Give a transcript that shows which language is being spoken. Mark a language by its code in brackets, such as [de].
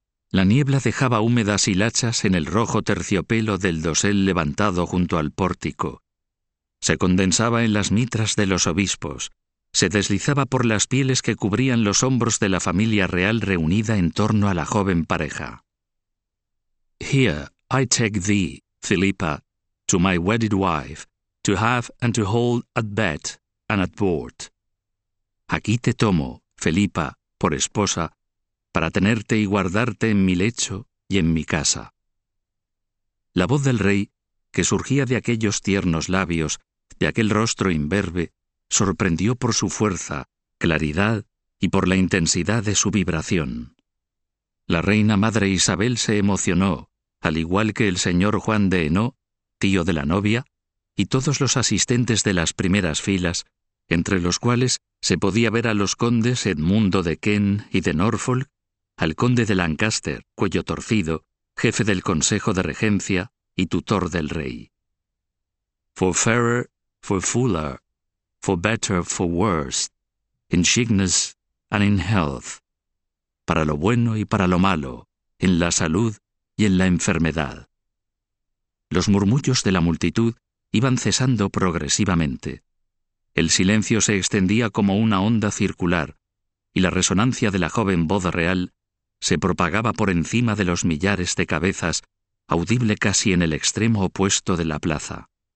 [es] La niebla dejaba húmedas hilachas en el rojo terciopelo del dosel levantado junto al pórtico. Se condensaba en las mitras de los obispos. Se deslizaba por las pieles que cubrían los hombros de la familia real reunida en torno a la joven pareja. [en] Here I take thee, Philippa, to my wedded wife, to have and to hold at bed and at board. [es] Aquí te tomo, Philippa, por esposa, para tenerte y guardarte en mi lecho y en mi casa. La voz del rey, que surgía de aquellos tiernos labios, de aquel rostro imberbe, sorprendió por su fuerza, claridad y por la intensidad de su vibración. La reina madre Isabel se emocionó, al igual que el señor Juan de Hainaut, tío de la novia, y todos los asistentes de las primeras filas, entre los cuales se podía ver a los condes Edmundo de Kent y de Norfolk, al conde de Lancaster, cuello torcido, jefe del Consejo de Regencia y tutor del rey. [en] For fairer, for fuller, for better, for worse, in sickness and in health. [es] Para lo bueno y para lo malo, en la salud y en la enfermedad. Los murmullos de la multitud iban cesando progresivamente. El silencio se extendía como una onda circular, y la resonancia de la joven voz real se propagaba por encima de los millares de cabezas, audible casi en el extremo opuesto de la plaza.